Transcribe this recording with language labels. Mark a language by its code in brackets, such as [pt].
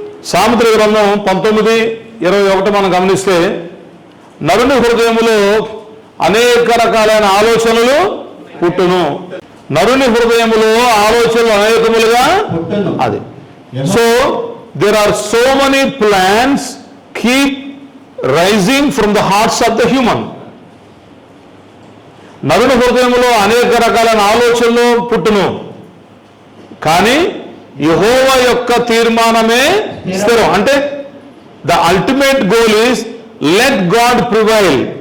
[te] సామెతల గ్రంథం 19:21 మనం గమనిస్తే, నరుని హృదయములో అనేక రకాలైన ఆలోచనలు పుట్టును. నరుని హృదయములో ఆలోచనలు అనేకములుగా అది. [en] So there are so many plans keep rising from the hearts of the human. [te] నరుని హృదయములో అనేక రకాలైన ఆలోచనలు పుట్టును, కానీ యెహోవా యొక్క తీర్మానమే స్థిరం. [en] అంటే the ultimate goal is let God prevail.